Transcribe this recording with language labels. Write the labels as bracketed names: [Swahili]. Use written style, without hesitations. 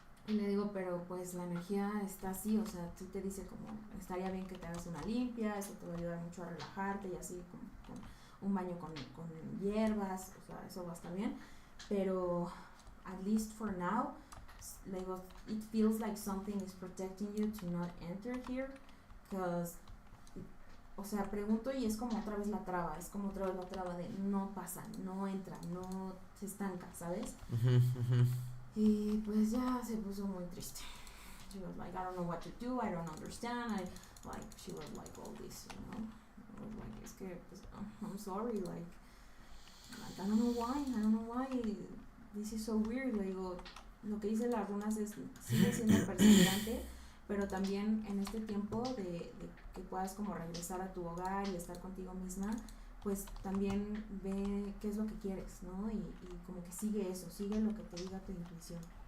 [Spanish] Y le digo, pero pues la energía está así, o sea, tú te dice como, estaría bien que te hagas una limpia, eso te va a ayudar mucho a relajarte y así, con un baño con hierbas, o sea, eso va a estar bien, pero [English] at least for now, [Spanish] le digo, [English] it feels like something is protecting you to not enter here, [Spanish] because, o sea, pregunto y es como otra vez la traba, de no pasa, no entra, no se estanca, ¿sabes? Y pues ya se puso muy triste. [English] She was like, I don't know what to do, I don't understand, she was like all this, you know. I was like, [Spanish] es que, pues, [English] I'm sorry, like, I don't know why, this is so weird. [Spanish] Le digo, lo que dice las runas es, sigue siendo perseverante, pero también en este tiempo de que puedas como regresar a tu hogar y estar contigo misma, pues también ve qué es lo que quieres, ¿no? Y como que sigue eso, sigue lo que te diga tu intuición.